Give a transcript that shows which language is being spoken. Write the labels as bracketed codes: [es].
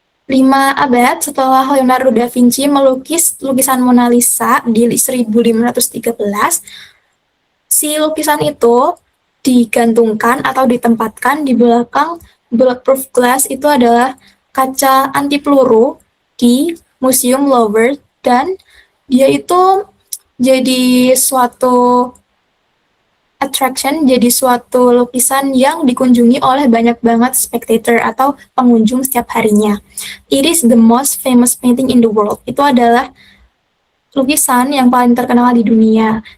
[id] 5 abad setelah Leonardo da Vinci melukis lukisan Mona Lisa di 1513, si lukisan itu digantungkan atau ditempatkan di belakang bulletproof glass, itu adalah kaca anti peluru di Museum Louvre, dan dia itu jadi suatu attraction, jadi suatu lukisan yang dikunjungi oleh banyak banget spectator atau pengunjung setiap harinya. [en] It is the most famous painting in the world. [id] Itu adalah lukisan yang paling terkenal di dunia.